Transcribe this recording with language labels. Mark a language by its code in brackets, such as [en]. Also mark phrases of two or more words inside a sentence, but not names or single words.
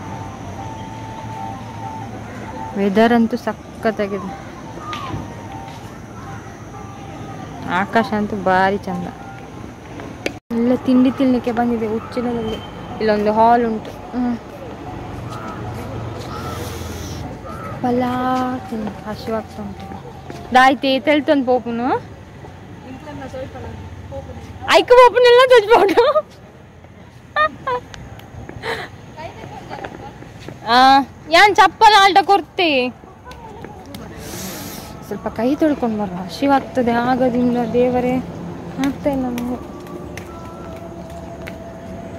[kn] ವೆದರ್ ಅಂತೂ ಸಖತ್ತಾಗಿದೆ ಆಕಾಶ ಅಂತೂ ಭಾರಿ ಚಂದ ಎಲ್ಲ ತಿಂಡಿ ತಿನ್ನಲಿಕ್ಕೆ ಬಂದಿದೆ ಉಚ್ಚಿಲದಲ್ಲಿ ಇಲ್ಲೊಂದು ಹಾಲ್ ಉಂಟು ಪಲಾವ್ ಹಸಿವಾಗ್ತಾ ಉಂಟು [tcy] ದಾಯ್ತೆ ತೆಲ್ತೊಂದು ಪೋಪುನು ಐಕ ಪೋಪುನೆಲ್ಲ ತಜ್ಬೋದು ಯಾನ್ ಚಪ್ಪಲ ಆಲ್ಟ ಕೊಡ್ತೆ [kn] ಸ್ವಲ್ಪ ಕೈ ತೊಳ್ಕೊಂಡು ಬರುವ ಹಸಿವಾಗ್ತದೆ ಆಗದಿಂದ ದೇವರೇ ಆಗ್ತಾ ಇಲ್ಲ ನಮಗೆ